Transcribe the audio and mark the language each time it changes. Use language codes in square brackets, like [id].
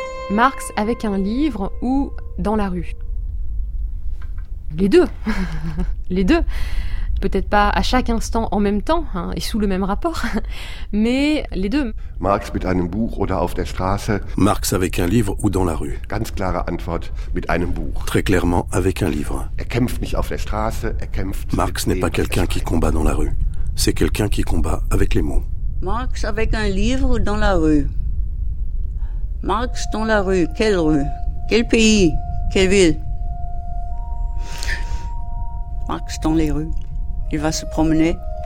[fr] Marx avec un livre ou dans la rue. Les deux. Les deux. Peut-être pas à chaque instant en même temps, hein, et sous le même rapport, mais les deux. [de] Marx mit einem Buch oder auf der Straße. [fr] Marx avec un livre ou dans la rue. [de] Ganz klare Antwort mit einem Buch. [fr] Très clairement avec un livre. [de] Er kämpft nicht auf der Straße, er kämpft. [fr] Marx n'est pas quelqu'un qui combat dans la rue. C'est quelqu'un qui combat avec les mots. Marx avec un livre ou dans la rue. Marx dans la rue. Quelle rue? Quel pays? Quelle ville? Marx dans les rues. Il va se promener.